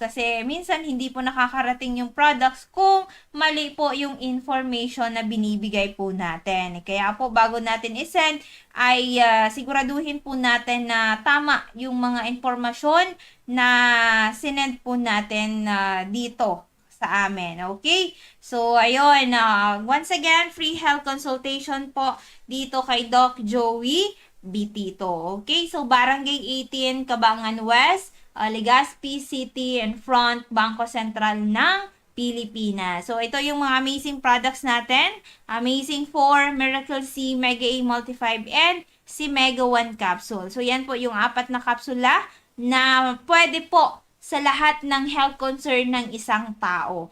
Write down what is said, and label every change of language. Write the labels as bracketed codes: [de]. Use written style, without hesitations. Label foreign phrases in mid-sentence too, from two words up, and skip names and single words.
[tl] Kasi minsan hindi po nakakarating yung products kung mali po yung information na binibigay po natin. Kaya po bago natin isend ay siguraduhin po natin na tama yung mga informasyon na sinend po natin dito sa amin. Okay? So, ayun. Once again, [en] free health consultation [tl] po dito kay Doc Joey Bitito. Okay? So, Barangay 18, Cabangan West, Legazpi City, [en] and front Bangko Sentral ng Pilipinas. [tl] So, ito yung mga [en] amazing products [tl] natin. Amazing 4, Miracle C, Mega A Multi-5, and si Mega 1 capsule. So, yan po yung 4 na kapsula na pwede po sa lahat ng [en] health concern [tl] ng isang tao.